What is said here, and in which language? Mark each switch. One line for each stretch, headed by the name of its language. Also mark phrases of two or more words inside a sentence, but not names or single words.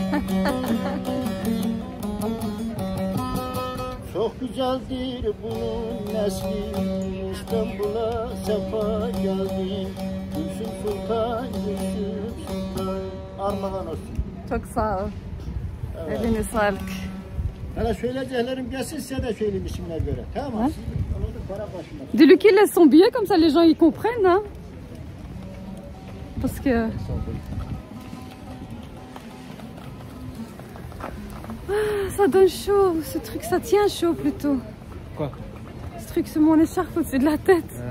Turkish: Çok güzeldir bunun nesli, İstanbul'a sefa geldin. Gülsüm Sultan, Gülsüm Sultan. Armağan olsun. Çok sağ ol. Evet. Eline sağlık. Hele söyleyeceklerim gelsin, size de söyleyeyim isimler göre. Tamam mı? Para başına.
French: Dis-lui qu'il laisse son billet, comme ça les gens ils comprennent. Hein? Parce que. Ah, ça donne chaud, ce truc, ça tient chaud plutôt. Quoi? Ce truc sur mon écharpe au-dessus de la tête.